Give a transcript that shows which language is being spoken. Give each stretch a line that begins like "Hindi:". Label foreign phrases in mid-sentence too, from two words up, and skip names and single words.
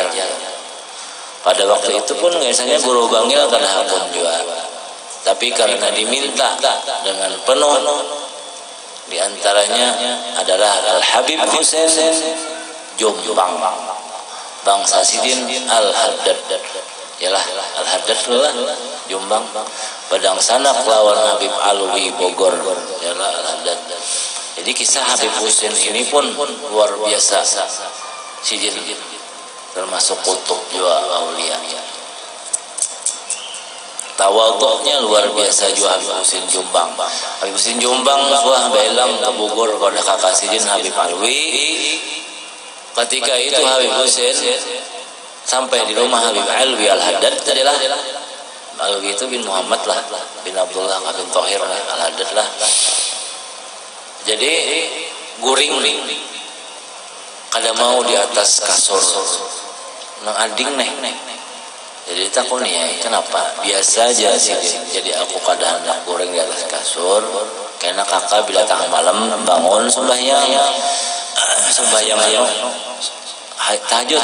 Indonesian: Pada waktu itu pun biasanya Guru Bangil kada hakun juga, tapi karena diminta dengan penuh, di antaranya adalah Al Habib Husain Jombang bangsa sidin Al Haddad.
Banjar: Yalah Al Haddad lah Jombang Padang Sanak lawan Habib Alwi Bogor. Yalah Al Haddad.
Indonesian: Jadi kisah Habib Husain ini pun luar biasa sidin, termasuk kutub juga aulia. Tawaduknya luar biasa juga Habib Husain Jombang.
Banjar: Habib Husain Jombang suah belang ke Bogor pada kakak sidin Habib Alwi.
Indonesian: Ketika itu Habib Husain sampai di rumah Habib Alwi Al Haddad adalah Alwi itu bin Muhammad lah, bin Abdullah bin Thohir lah, Al Haddad lah.
Banjar: Jadi guring kada mau di atas kasur nang ading neh.
Indonesian: Jadi takut nih kenapa biasa aja sih.
Banjar: Jadi aku kada hendak guring di atas kasur karena kakak bila tengah malam bangun sembahyang tahajud.